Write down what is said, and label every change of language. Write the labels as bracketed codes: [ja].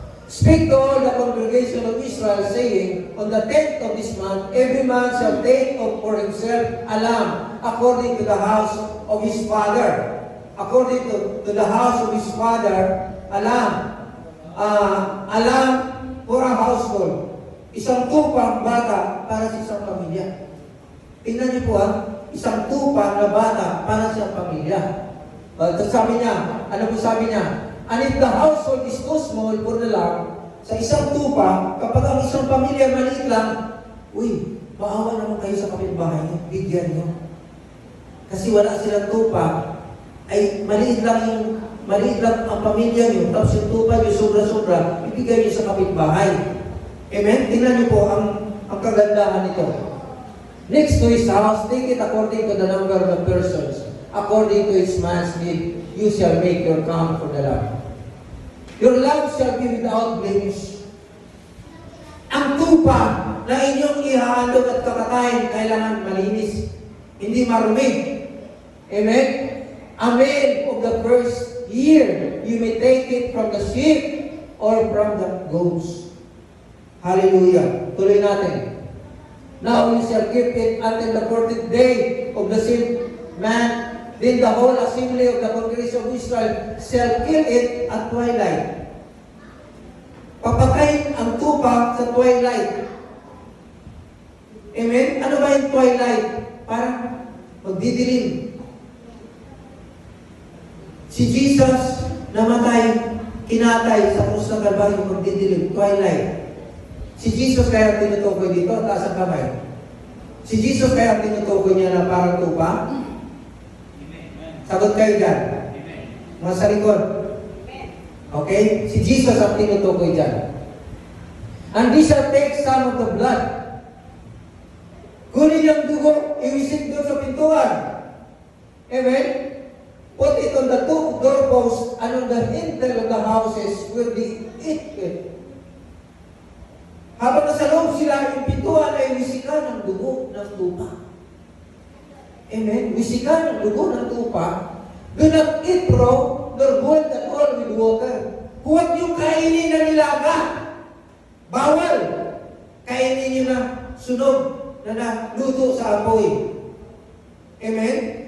[en] Speak to all the congregation of Israel, saying, on the 10th of this month, every man shall take for himself a lamb, according to the house of his father. According to the house of his father, a lamb. A lamb for a household. [tl] Isang tupang bata para sa isang pamilya. Tingnan niyo po isang tupa na bata para sa pamilya. Sabi niya, ano po sabi niya? [en] And if the household is too small for the lamb, [tl] sa isang tupa, kapag ang isang pamilya maliit lang, uy, maawa naman kayo sa kapitbahay niyo, bigyan niyo. Kasi wala silang tupa, ay maliit lang ang pamilya niyo, tapos yung tupa niyo sobra-sobra, ibigay niyo sa kapitbahay. Amen? Tingnan niyo po ang kagandahan nito. [en] Next to his house, take it according to the number of the persons. According to its man's need, you shall make your count for the lamb. Your lamb shall be without blemish. [tl] Ang tupa na inyong ihahandog at kakatayin, kailangan malinis. Hindi marumi. Amen? [en] A male of the first year, you may take it from the sheep or from the goats. Hallelujah. [tl] Tuloy natin. [en] Now you shall keep it until the 40th day of the same man. Then the whole assembly of the congregation of Israel shall kill it at twilight. [tl] Papatayin ang tupa sa twilight. Amen? Ano ba yung twilight? Parang magdidilim. Si Jesus namatay, kinatay sa krus ng Kalbaryo, magdidilim, twilight. Si Jesus kaya tinutukoy dito, taas ang kamay. Si Jesus kaya tinutukoy niya na parang tupa? Sagot kayo dyan. Mga sa likod. Okay? Si Jesus ang tinutukoy dyan. [en] And this shall take some of the blood. [tl] Kunin yung dugo, iwisik doon sa pintuan. [en] Amen? Put it on the two doorposts and on the lintel of the houses where they eat. [tl] Habang nasa loob sila, yung pintuan ay wisikan ng dugo ng tupa. Amen? Wisikan ng dugo ng tupa. [en] Do not eat raw, nor boil at all with water. [tl] Huwag yung kainin na nilaga. Bawal. Kainin nyo na sunog na naluto sa apoy. Amen?